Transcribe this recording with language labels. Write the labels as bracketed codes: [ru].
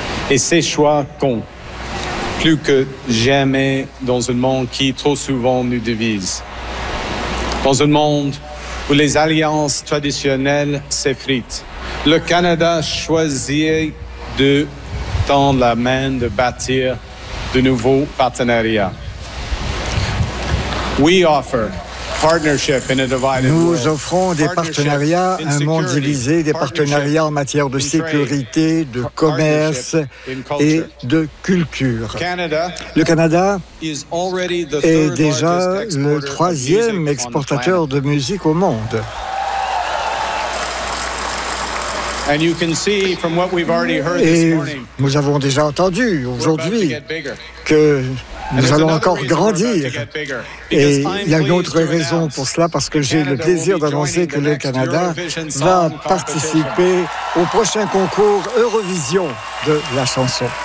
[fr] Et ces choix comptent plus que jamais dans un monde qui trop souvent nous divise. Dans un monde où les alliances traditionnelles s'effritent, le Canada choisit de tendre la main de bâtir de nouveaux partenariats. [en] We offer partnership in a divided world. [fr] Nous offrons des partenariats, un monde divisé, des partenariats en matière de sécurité, de commerce et de culture. Le Canada est déjà le troisième exportateur de musique au monde. [en] And you can see from what we've already heard this morning, [fr] nous avons déjà entendu aujourd'hui que nous allons encore grandir. Et il y a une autre raison pour cela, parce que j'ai le plaisir d'annoncer que le Canada va participer au prochain concours Eurovision de la chanson.